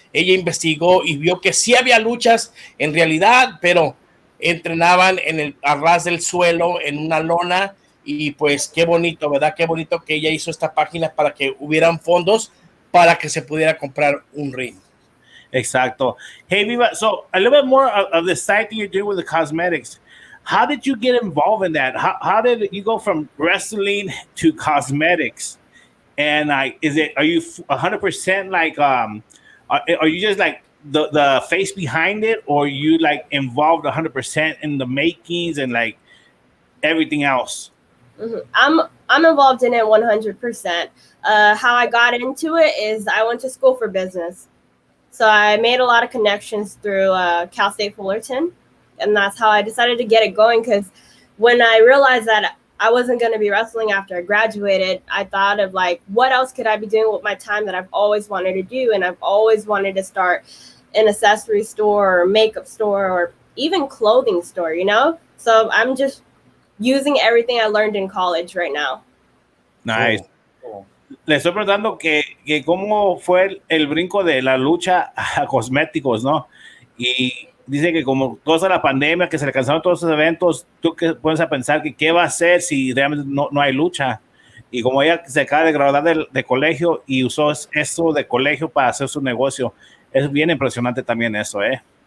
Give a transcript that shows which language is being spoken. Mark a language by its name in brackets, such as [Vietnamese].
[Spanish] Ella investigó y vio que sí había luchas en realidad, pero entrenaban a ras del suelo, en una lona, y pues qué bonito, ¿verdad? Qué bonito que ella hizo esta página para que hubieran fondos para que se pudiera comprar un ring. Exacto. [English] Hey, Viva, so a little bit more of the side thing you're doing with the cosmetics. How did you get involved in that? How did you go from wrestling to cosmetics? And are you 100% like, are you just like the face behind it, or you like involved 100% in the makings and like everything else? I'm involved in it 100%. How I got into it is I went to school for business. So I made a lot of connections through Cal State Fullerton. And that's how I decided to get it going, because when I realized that I wasn't going to be wrestling after I graduated, I thought of like, what else could I be doing with my time that I've always wanted to do? And I've always wanted to start an accessory store or makeup store or even clothing store, So I'm just using everything I learned in college right now. Nice. [Spanish] Le estoy preguntando que cómo fue el brinco de la lucha a cosméticos, ¿no? Y dice que como toda la pandemia, que se le cansaron todos esos eventos, tú que puedes pensar que qué va a hacer si realmente no hay lucha. Y como ella se acaba de graduar de colegio y usó eso de colegio para hacer su negocio, es bien impresionante también eso, ¿eh?